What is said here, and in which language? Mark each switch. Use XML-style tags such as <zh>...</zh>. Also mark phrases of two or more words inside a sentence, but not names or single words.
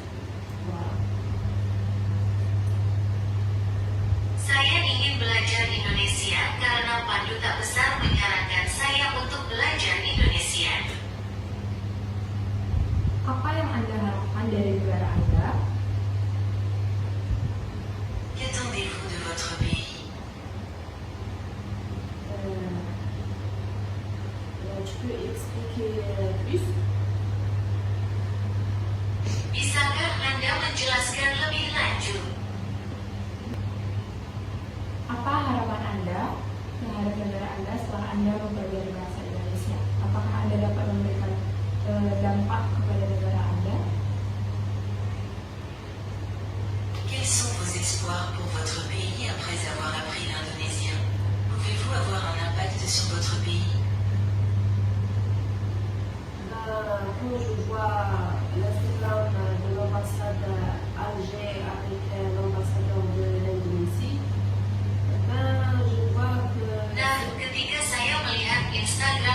<id>Voilà. Saya ingin belajar Indonesia karena Pak Duta Besar menyarankan saya untuk belajar Indonesia. Apa yang Anda harapkan dari negara Anda?</id> <fr>Qu'attendez-vous de votre pays? Tu peux expliquer plus?</fr> <id>Bisakah Anda menjelaskan lebih lanjut? Apa harapan Anda terhadap negara Anda setelah Anda mempelajari bahasa Indonesia? Apakah Anda dapat memberikan dampak kepada negara Anda?</id> <fr>Quels sont vos espoirs pour votre pays après avoir appris l'indonésien? Pouvez-vous avoir un impact sur votre pays? Quand je vois l'Instagram de l'ambassade Alger avec l'ambassadeur de l'Indonésie, je vois que</fr> <id>Nah, ketika saya melihat Instagram</id>